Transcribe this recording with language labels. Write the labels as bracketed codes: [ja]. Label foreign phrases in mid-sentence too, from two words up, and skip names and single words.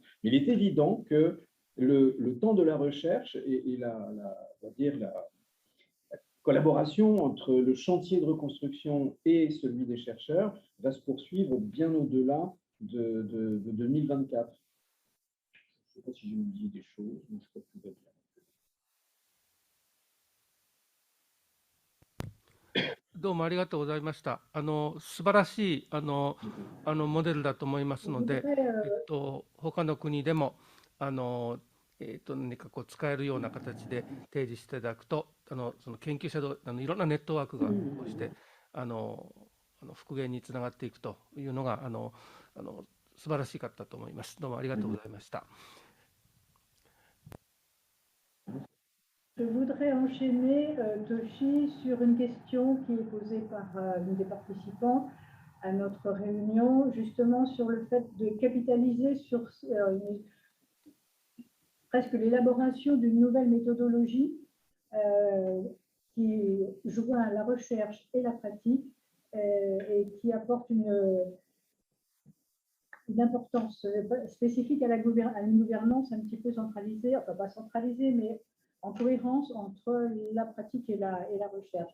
[fr] Mais il est évident que le temps de la recherche et la collaboration entre le chantier de reconstruction et celui des chercheurs va se poursuivre bien au-delà de 2024. Je ne sais pas si j'ai oublié des choses, mais je crois que tout va bien. [ja] どうもありがとうございました。素晴らしいモデルだと思いますので、他の国でも何かこう使えるような形で提示していただくと、その研究者いろんなネットワークがこうして復元につながっていくというのが素晴らしかったと思います。どうもありがとうございました。 [fr] Je voudrais enchaîner, Toshi, sur une question qui est posée par une des participants à notre réunion, justement sur le fait de capitaliser sur presque l'élaboration d'une nouvelle méthodologie qui joint la recherche et la pratique et qui apporte une importance spécifique à une gouvernance un petit peu centralisée, enfin pas centralisée, mais en cohérence entre la pratique et la recherche.